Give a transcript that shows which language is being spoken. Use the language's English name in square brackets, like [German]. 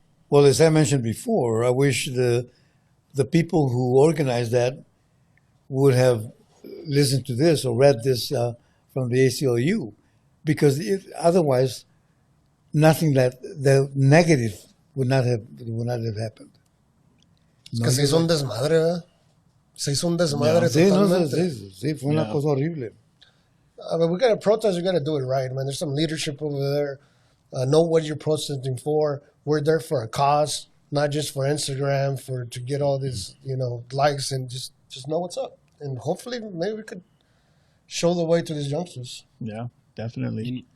[English] Well, as I mentioned before, I wish the people who organized that would have listened to this or read this from the ACLU, because otherwise, nothing that the negative would not have happened. [Spanish] Because se hizo un desmadre, ¿verdad? Se hizo un desmadre totalmente. Sí, fue una cosa horrible. [English] I mean, we got to protest. We got to do it right, man. There's some leadership over there. Know what you're protesting for. We're there for a cause, not just for Instagram, to get all these, likes, and just know what's up. And hopefully, maybe we could show the way to these youngsters. Yeah, definitely.